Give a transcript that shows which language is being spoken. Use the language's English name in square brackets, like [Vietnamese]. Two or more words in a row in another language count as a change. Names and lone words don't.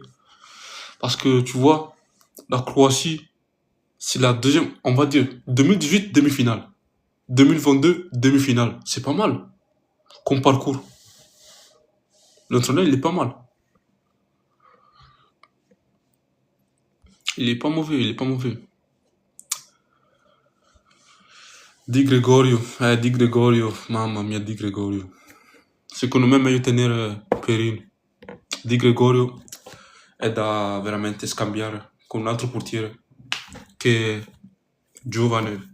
[French] Parce que tu vois, la Croatie, c'est la deuxième, on va dire, 2018, demi-finale. 2022, demi-finale. C'est pas mal comme parcours. L'entraîneur, il est pas mal. Il est pas mauvais, il est pas mauvais. [Italian] Di Gregorio, mamma mia, Di Gregorio. Secondo me è meglio tenere Perin. Di Gregorio è da veramente scambiare con un altro portiere che è giovane.